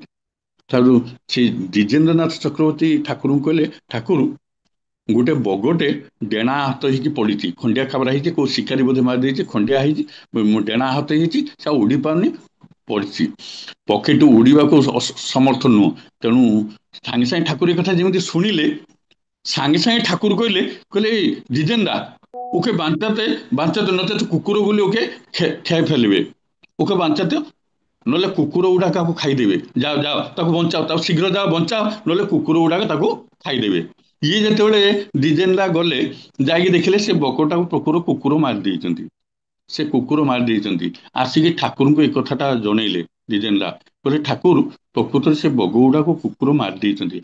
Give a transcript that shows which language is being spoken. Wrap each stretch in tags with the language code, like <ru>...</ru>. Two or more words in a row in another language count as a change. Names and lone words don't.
<or>ଠାରୁ ସେ ଦ୍ୱିଜେନ୍ଦ୍ରନାଥ ଚକ୍ରବର୍ତ୍ତୀ ଠାକୁରଙ୍କୁ କହିଲେ, ଠାକୁର, ଗୋଟେ ବଗଟେ ଡେଣା ହାତ ହେଇକି ପଡିଛି, ଖଣ୍ଡିଆ ଖାବରା ହେଇଛି, କୋଉ ଶିକାରୀ ବୋଧେ ମାରିଦେଇଛି, ଖଣ୍ଡିଆ ହେଇଛି, ଡେଣା ହାତ ହେଇଛି, ସେ ଆଉ ଉଡି ପାରୁନି, ପଡିଛି। ପକ୍ଷୀଟି ଉଡିବାକୁ ସମର୍ଥ ନୁହଁ। ତେଣୁ ସାଙ୍ଗେ ସାଙ୍ଗେ ଠାକୁର କଥା ଯେମିତି ଶୁଣିଲେ, ସାଙ୍ଗେ ସାଙ୍ଗେ ଠାକୁର କହିଲେ,</or> <bn>দ্বিজেন্দা, ওকে বাঁচাতে নচেত কুকুরগুলি ওকে খেয়ে ফেলবে, ওকে বাঁচাতে,</bn> <or>ନହେଲେ କୁକୁର ଗୁଡା ତାକୁ ଖାଇଦେବେ। ଯାଅ ଯାଅ, ତାକୁ ବଞ୍ଚାଅ, ତାକୁ ଶୀଘ୍ର ଯାଅ ବଞ୍ଚାଅ, ନହେଲେ କୁକୁର ଗୁଡାକ ତାକୁ ଖାଇଦେବେ। ଇଏ ଯେତେବେଳେ ଦ୍ୱିଜେନ୍ଦ୍ର ଗଲେ, ଯାଇକି ଦେଖିଲେ ସେ ବକଟାକୁ ପ୍ରକୁର କୁକୁର ମାରି ଦେଇଛନ୍ତି। ସେ କୁକୁର ମାରି ଦେଇଛନ୍ତି। ଆସିକି ଠାକୁରଙ୍କୁ ଏ କଥାଟା ଜଣେଇଲେ ଦ୍ୱିଜେନ୍ଦ୍ର। କହିଲେ, ଠାକୁର, ପ୍ରକୃତରେ ସେ ବଗ ଗୁଡାକୁ କୁକୁର ମାରି ଦେଇଛନ୍ତି।</or>